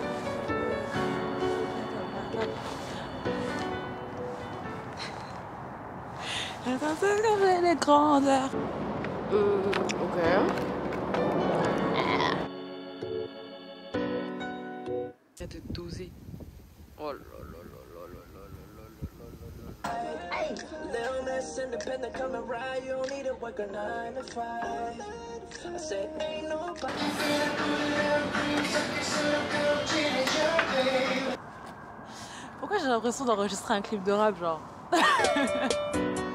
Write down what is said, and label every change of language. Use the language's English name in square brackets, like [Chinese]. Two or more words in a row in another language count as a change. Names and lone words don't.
[French] Attends, c'est comme les grandeurs. Ok. De doser. Oh là là là là là là là là là là. [English] Little less independent, come around. You don't need to work a 9 to 5. I said, ain't nobody. [French] Pourquoi j'ai l'impression d'enregistrer un clip de rap, genre?